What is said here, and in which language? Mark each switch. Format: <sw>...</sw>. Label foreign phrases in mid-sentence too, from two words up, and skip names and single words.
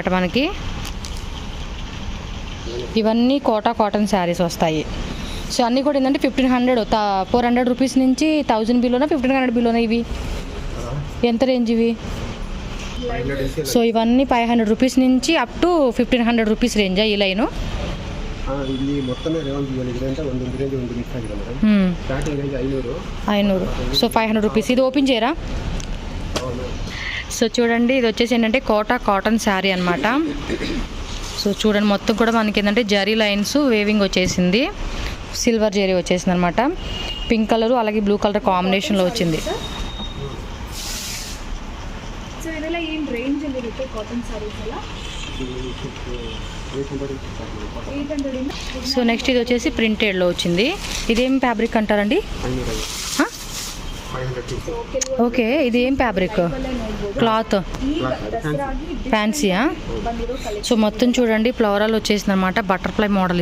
<te>మనకి ఇవన్నీ</te> <en>cotton sarees</en> <te>వస్తాయి. సో అన్నీ కూడా ఏంటంటే 1500 400 రూపీస్ నుంచి 1000 బిలోనా 1500 బిలోనా ఇవి ఎంత రేంజ్ ఇవి? సో ఇవన్నీ 500 రూపీస్ నుంచి</te> <en>up to 1500 rupees</en> <te>రేంజా ఈ లైను?</te> <kn>ಇಲ್ಲಿ ಮೊತ್ತನೇ ರೇಂಜ್ ಏನಿದೆ ಅಂತ ಒಂದು ರೇಂಜ್ ಒಂದು ಮಿಕ್ಸ್ ಆಗಿದೆ ಮೇಡಮ್.</kn> <en>starting range 500.</en> <te>సో 500 రూపీస్. ఇది ఓపెన్ చేయరా? సో చూడండి, ఇది వచ్చేసి ఏంటంటే</te> <en>cotton saree</en> <te>అనమాట. సో చూడండి, మొత్తం కూడా మనకి ఏంటంటే జరీ</te> <en>lines weaving</en> <te>వచ్చేసింది, సిల్వర్ జరీ వచ్చేసింది అనమాట.</te> <en>pink colour</en> <te>అలాగే</te> <en>blue colour</en> <te>కాంబినేషన్లో వచ్చింది.</te> <kn>సో ಇದೆಲ್ಲ ಏನು ರೇಂಜ್ ಅಲ್ಲಿ ಇರುತ್ತೆ</kn> <en>cotton sarees</en> <kn>ಎಲ್ಲ?</kn> <te>సో నెక్స్ట్ ఇది వచ్చేసి ప్రింటెడ్లో వచ్చింది. ఇదేం ఫ్యాబ్రిక్ అంటారండి? ఓకే, ఇది ఏం ఫ్యాబ్రిక్? క్లాత్ ఫ్యాన్సీయా? సో మొత్తం చూడండి ఫ్లోరల్ వచ్చేసింది అనమాట,</te> <en>butterfly model.</en>